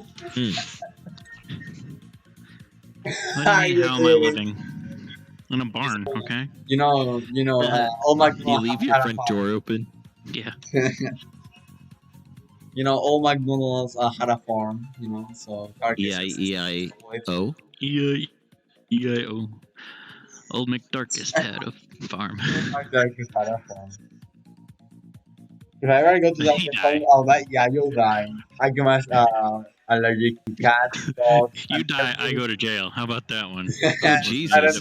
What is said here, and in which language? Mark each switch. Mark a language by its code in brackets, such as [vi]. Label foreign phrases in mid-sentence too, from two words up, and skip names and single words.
[en] What do you mean, how am I living? In a barn, okay? You know. Old You McDonald leave had your a front farm. door open. Yeah. Old McDonald's had a farm. So E-I-E-I-O. E-I-E-I-O. Old McDarkest had a farm. McDonald's had a farm. If I ever go to that He farm, died. I'll die. Yeah, you'll die. I can allergic to cats, dogs. You and die, I everything. go to jail. How about that one? Oh, I don't Jesus.